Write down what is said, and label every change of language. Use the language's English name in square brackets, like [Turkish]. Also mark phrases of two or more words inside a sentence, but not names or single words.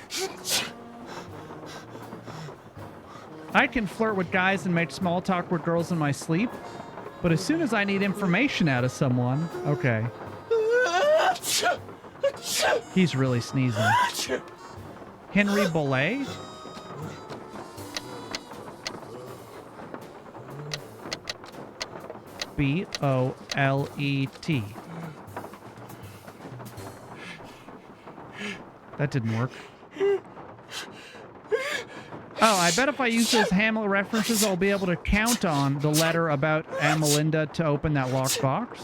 [English] I can flirt with guys and make small talk with girls in my sleep, but as soon as I need information out of someone, okay. He's really sneezing. Henry Bollet? B-O-L-E-T. That didn't work. Oh, I bet if I use those Hamlet references, I'll be able to count on the letter about Amelinda to open that locked box.